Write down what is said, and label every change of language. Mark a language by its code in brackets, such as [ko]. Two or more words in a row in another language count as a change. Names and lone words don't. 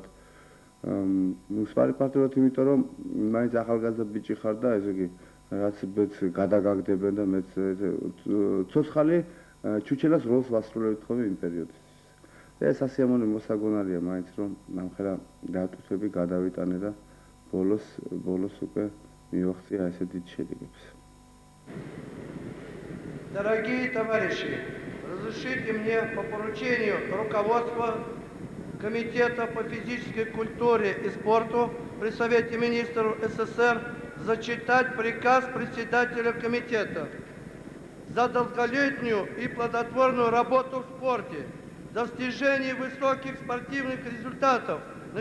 [ka] სპარინგ პარტნიორად, იმიტომ რომ მაინც ახალგაზრდა ბიჭი ხარ და ესე იგი რაც მეც გადაგაგდებენ და მეც ცოცხალი ჩუჩელას როლს ვასრულებთ ხოლმე იმ პერიოდში. ეს ასიამოვნე მოსაგონარია მაინც რომ ამხელა დატვირთვები გადავიტანე და ბოლოს უკვე მივახცია ესე დიდ შედეგებს. [ru] Дорогие товарищи, разрешите мне по поручению руководства Комитета по физической культуре и спорту при Совете министров СССР зачитать приказ председателя комитета за долголетнюю и плодотворную работу в спорте, достижение высоких спортивных результатов на